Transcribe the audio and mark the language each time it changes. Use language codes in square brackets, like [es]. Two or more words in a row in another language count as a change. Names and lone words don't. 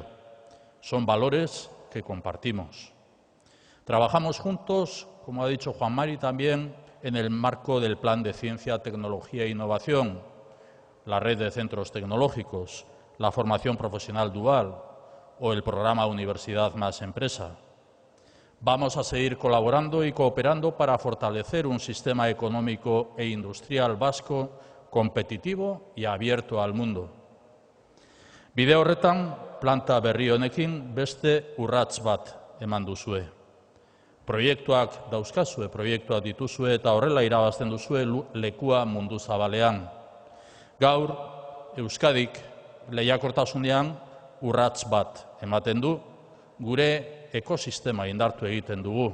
[es] Son valores que compartimos. Trabajamos juntos, como ha dicho Juan Mari también, en el marco del Plan de Ciencia, Tecnología e Innovación, la red de centros tecnológicos, la formación profesional dual o el programa Universidad más Empresa. Vamos a seguir colaborando y cooperando para fortalecer un sistema económico e industrial vasco competitivo y abierto al mundo. [eu] Bide horretan, planta berri honekin beste urrats bat eman duzue. Proiektuak dauzkazue, proiektuak dituzue eta horrela irabazten duzue lekua mundu zabalean. Gaur, Euskadik lehiakortasunean urrats bat ematen du, gure ekosistema indartu egiten dugu.